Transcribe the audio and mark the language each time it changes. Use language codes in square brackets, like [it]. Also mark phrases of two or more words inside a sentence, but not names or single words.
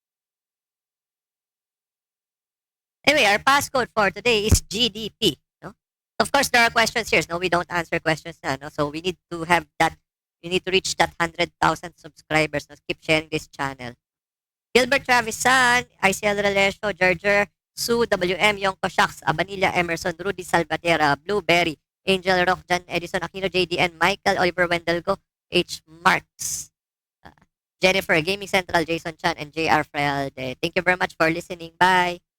[en] Anyway, our passcode for today is GDP. No? Of course, there are questions here. No, we don't answer questions na. No? So we need to have that. We need to reach that 100,000 subscribers. No? Keep sharing this channel. Gilbert Travis San, ICL Relesio, Gerger, Sue, WM, Yongko Shaks, Abanilla, Emerson, Rudy Salvatierra, Blueberry, Angel Rock, John Edison Aquino, JDN, Michael, Oliver Wendelgo, H. Marks, Jennifer, Gaming Central, Jason Chan, and JR Frelde. Thank you very much for listening. Bye.